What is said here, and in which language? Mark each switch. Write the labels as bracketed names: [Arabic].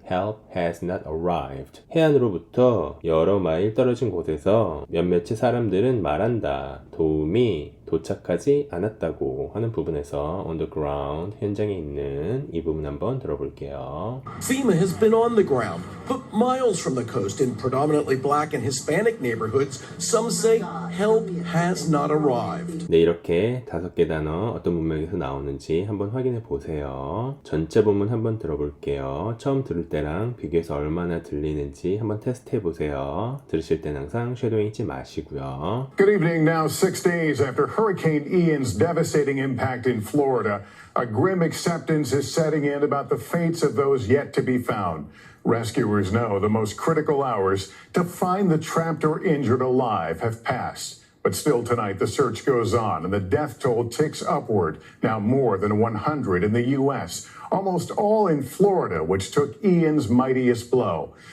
[English] help has not arrived. [Korean] 해안으로부터 여러 마일 떨어진 곳에서 몇몇의 사람들은 말한다. 도움이 도착하지 않았다고 하는 부분에서 on the ground, 현장에 있는 이 부분 한번 들어볼게요. [English] FEMA has been on the ground, but miles from the coast in predominantly black and Hispanic neighborhoods, some say help has not arrived. [Korean] 네, 이렇게 5개 단어 어떤 문맥에서 나오는지 한번 확인해 보세요. 전체 본문 한번 들어볼게요. 처음 들을 때랑 비교해서 얼마나 들리는지 한번 테스트 해보세요. 들으실 땐 항상 쉐도잉 잊지 마시고요. [English] Good evening. Now, 6 days after Hurricane Ian's devastating impact in Florida, a grim acceptance is setting in about the fates of those yet to be found. Rescuers know the most critical hours to find the trapped or injured alive have passed. But still tonight, the search goes on and the death toll ticks upward, now more than 100 in the U.S., almost all in Florida, which took Ian's mightiest blow.